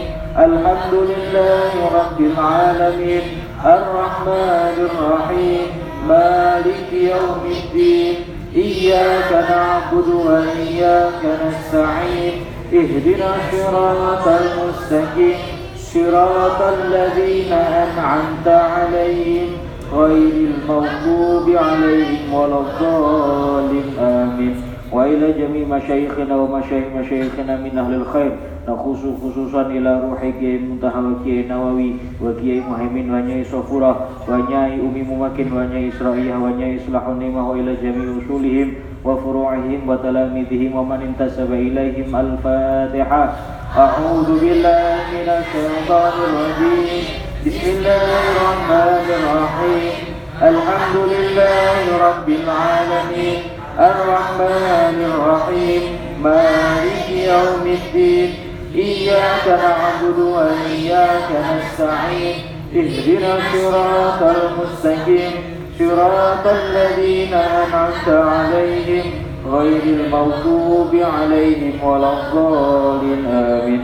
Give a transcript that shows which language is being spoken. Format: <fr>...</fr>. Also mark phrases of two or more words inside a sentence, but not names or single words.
<ar>الحمد لله رب العالمين الرحمن الرحيم مالك يوم الدين إياك نعبد وإياك نستعين اهدنا الصراط المستقيم صراط الذين أنعمت عليهم غير المغضوب عليهم ولا الضالين آمين. وإلى جميع مشايخنا ومشايخ مشايخنا من أهل الخير نخص خصوصا إلى روح Kiai Muntaha wa Kiai Nawawi wa Kiai Muhaimin wa Nyai Sofurah wa Nyai Umi Mumakin wa Nyai Isra'iyah wa Nyai Islahun Nimah وإلى جميع أصولهم وفروعهم وتلامذتهم ومن انتسب إليهم. Al-Fatihah. أعوذ بالله من الشيطان الرجيم. Bismillahirrahmanirrahim. الحمد لله رب العالمين الرحمن الرحيم مالك يوم الدين إياك نعبد وإياك نستعين اهدنا الصراط المستقيم صراط الذين أنعمت عليهم غير المغضوب عليهم ولا الضالين آمين.</ar>